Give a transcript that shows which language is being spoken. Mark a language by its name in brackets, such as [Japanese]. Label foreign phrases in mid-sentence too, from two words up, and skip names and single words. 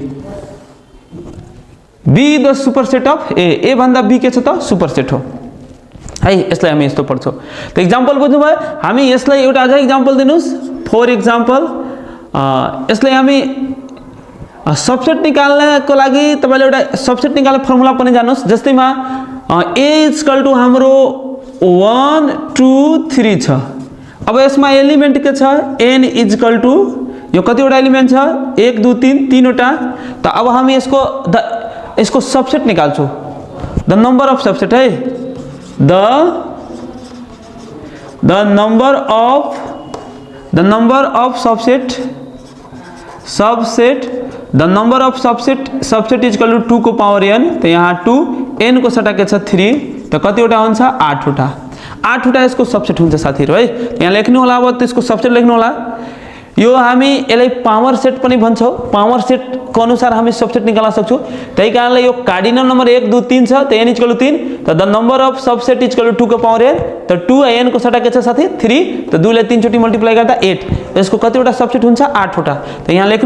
[English] B the super set of A [Nepali] भन्दा B के छ त, [English] super set [Nepali] हो है। यसलाई हामी यस्तो पढ्छौँ। त एक्जाम्पल बुझ्नुभयो। हामी यसलाई एउटा अझ एक्जाम्पल दिनुहोस्। [English] for example [Nepali] यसलाई हामी सबसेट निकाल्नको लागि तपाईले एउटा सबसेट निकाल्ने फर्मुला पनि जान्नुहोस्। जस्तैमा A [English] equal to [Nepali] हाम्रो 1 2 3 छ। अब यसमा एलिमेन्ट के छ, n [English] equal to [Nepali] यो कतिवटा एलिमेन्ट छ, 1 2 3 तीनवटा। त अब हामी यसको सबसेट निकाल्छौँ, [English] the number of subset [Nepali] है, [English] the number of subset equal to [Nepali] 2 को पावर n। तो यहाँ 2 n को सट्टा के छ 3, तो कतिवटा हुन्छ, 8वटा यसको सबसेट हुन्छ साथीहरु है। यहाँ लेख्नु होला, अब त्यसको सबसेट लेख्नु होला। यो हामी यसलाई [English] power set [Nepali] पनि भन्छौँ। [English] power set [Nepali] को अनुसार हामी सबसेट निकाल्न सक्छौँ। त्यही कारणले यो [English] cardinal number [Nepali] 1 2 3 छ, त n [English] equal to [Nepali] 3, त [English] the number of subset equal to [Nepali] 2 को पावर n, त 2 n को सट्टा के छ साथी 3, त 2 ले 3 चोटी मल्टिप्लाई गर्दा 8, यसको कतिवटा सबसेट हुन्छ, 8वटा।